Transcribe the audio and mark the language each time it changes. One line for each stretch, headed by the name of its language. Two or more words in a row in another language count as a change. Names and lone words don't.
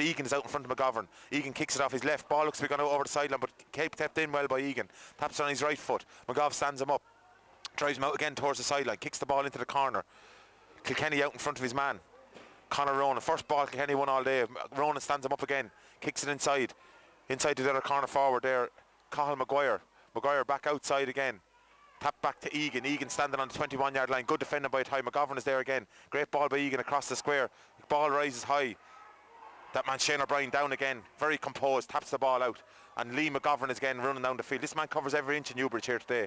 English: Egan is out in front of McGovern. Egan kicks it off his left. Ball looks to be gone out over the sideline, but tapped in well by Egan. Taps on his right foot. McGov stands him up. Drives him out again towards the sideline. Kicks the ball into the corner. Kilkenny out in front of his man. Conor Ronan. First ball Kilkenny won all day. Ronan stands him up again. Kicks it inside. Inside to the other corner forward there. Cahill Maguire. Maguire back outside again. Tap back to Egan. Egan standing on the 21-yard line. Good defending by Athy. McGovern is there again. Great ball by Egan across the square. Ball rises high. That man Shane O'Brien down again. Very composed. Taps the ball out. And Lee McGovern is again running down the field. This man covers every inch in Newbridge here today.